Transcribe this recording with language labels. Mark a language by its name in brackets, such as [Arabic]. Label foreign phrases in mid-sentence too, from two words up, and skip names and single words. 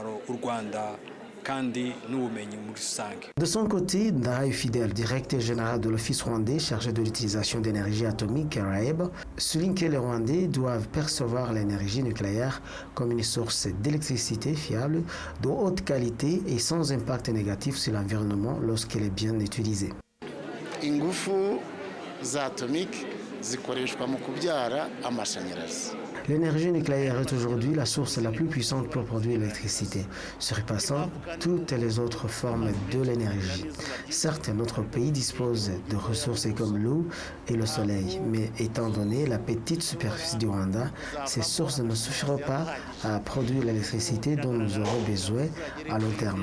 [French] De son côté, Ndaraye Fidèle, directeur général de l'Office rwandais chargé de l'utilisation d'énergie atomique, RAEB, souligne que les Rwandais doivent percevoir l'énergie nucléaire comme une source d'électricité fiable, de haute qualité et sans impact négatif sur l'environnement lorsqu'elle est bien utilisée. [Kinyarwanda] Ingufu za atomique zikoreshwa mu kubyara amashanyarazi. [French] L'énergie nucléaire est aujourd'hui la source la plus puissante pour produire l'électricité, surpassant toutes les autres formes de l'énergie. Certes, notre pays dispose de ressources comme l'eau et le soleil, mais étant donné la petite superficie du Rwanda, ces sources ne suffiront pas à produire l'électricité dont nous aurons besoin à long terme.